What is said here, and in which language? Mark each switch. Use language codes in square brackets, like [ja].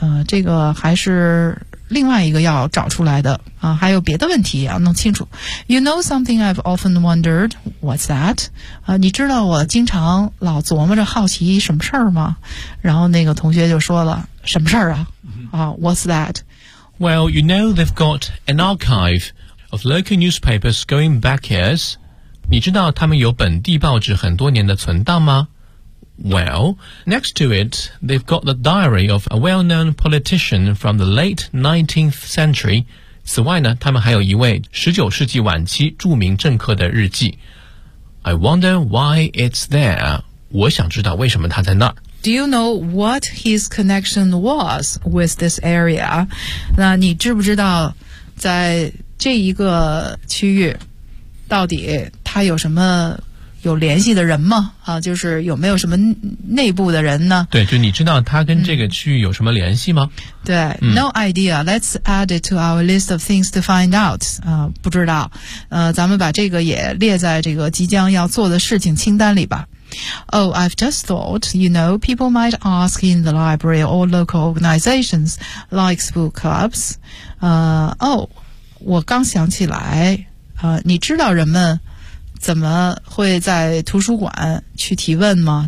[zh] 这个还是另外一个要找出来的啊，还有别的问题要弄清楚。 [en] You know something I've often wondered? What's that? [zh] 你知道我经常老琢磨着好奇什么事儿吗？然后那个同学就说了，什么事儿啊？ [en] What's that? Well, you know they've got an archive of local newspapers going back years. [zh] 你知道他们有本地报纸很多年的存档吗？ [en] Well, next to it, they've got the diary of a well-known politician from the late 19th century. [zh] 此外呢，他们还有一位19世纪晚期著名政客的日记。 [en] I wonder why it's there. [zh] 我想知道为什么它在那儿。 [en] Do you know what his connection was with this area? [zh] 那你知不知道在这一个区域到底他有什么有联系的人吗？就是有没有什么内部的人呢？对，就你知道他跟这个区域有什么联系吗？ [en] 对、No idea. Let's add it to our list of things to find out. [zh] 不知道。咱们把这个也列在这个即将要做的事情清单里吧。 [en] Oh, I've just thought, you know, people might ask in the library or local organizations like book clubs. [zh] Oh, 我刚想起来，你知道人们怎么会在图书馆去提问吗？